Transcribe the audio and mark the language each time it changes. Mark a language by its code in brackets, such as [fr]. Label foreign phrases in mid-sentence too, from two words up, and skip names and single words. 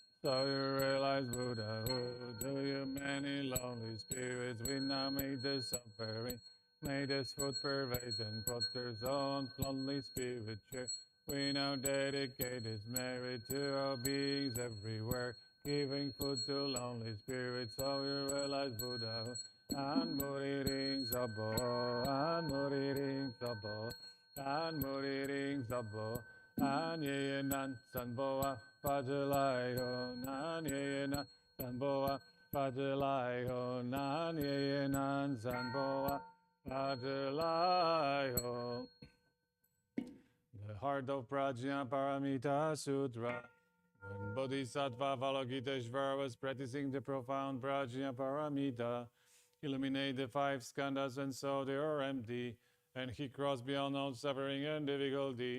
[en] So you realize Buddhahood. To you many lonely spirits, we now made this suffering, made this food pervading, put their own lonely spirit share. We now dedicate this merit to all beings everywhere, giving food to lonely spirits. So you realize Buddhahood. [sa] An muriring sabo, an muriring sabo, an muriring sabo, an yenan sanboa, pajalayo, nan yenan sanboa, pajalayo, nan yenan sanboa, pajalayo. [en] The heart of Prajnaparamita Sutra. When Bodhisattva Avalokiteshvara was practicing the profound Prajnaparamita, illuminate the five skandhas and so they are empty, and he crossed beyond all suffering and difficulty.